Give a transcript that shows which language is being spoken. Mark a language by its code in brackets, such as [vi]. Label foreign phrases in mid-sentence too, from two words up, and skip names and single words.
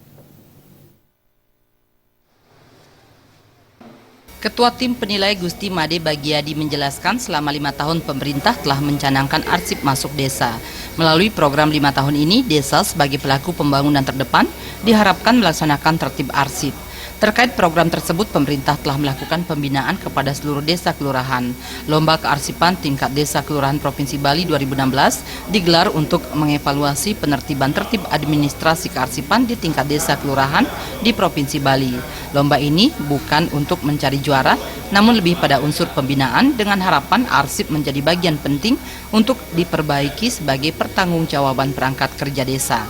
[id] Ketua Tim Penilai Gusti Made Bagiadi menjelaskan selama 5 tahun pemerintah telah mencanangkan arsip masuk desa. Melalui program 5 tahun ini, desa sebagai pelaku pembangunan terdepan diharapkan melaksanakan tertib arsip. Terkait program tersebut, pemerintah telah melakukan pembinaan kepada seluruh desa kelurahan. Lomba kearsipan tingkat desa kelurahan Provinsi Bali 2016 digelar untuk mengevaluasi penertiban tertib administrasi kearsipan di tingkat desa kelurahan di Provinsi Bali. Lomba ini bukan untuk mencari juara, namun lebih pada unsur pembinaan dengan harapan arsip menjadi bagian penting untuk diperbaiki sebagai pertanggungjawaban perangkat kerja desa.